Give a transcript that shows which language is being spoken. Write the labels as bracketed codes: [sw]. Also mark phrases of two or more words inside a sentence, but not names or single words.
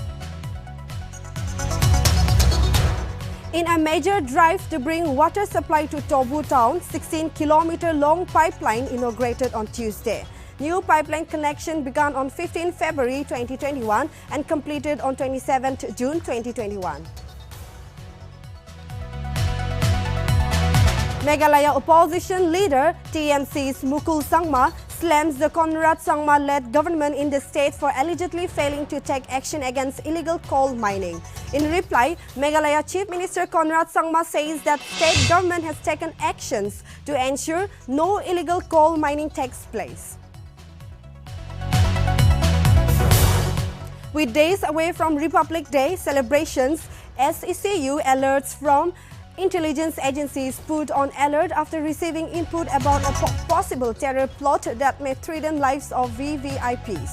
[en] In a major drive to bring water supply to Tobu town, 16-kilometer-long pipeline inaugurated on Tuesday. New pipeline connection began on 15 February 2021 and completed on 27 June 2021. Meghalaya opposition leader TMC's Mukul Sangma slams the Conrad Sangma-led government in the state for allegedly failing to take action against illegal coal mining. In reply, Meghalaya Chief Minister Conrad Sangma says that state government has taken actions to ensure no illegal coal mining takes place. With days away from Republic Day celebrations, SECU alerts from intelligence agencies put on alert after receiving input about a possible terror plot that may threaten lives of VVIPs.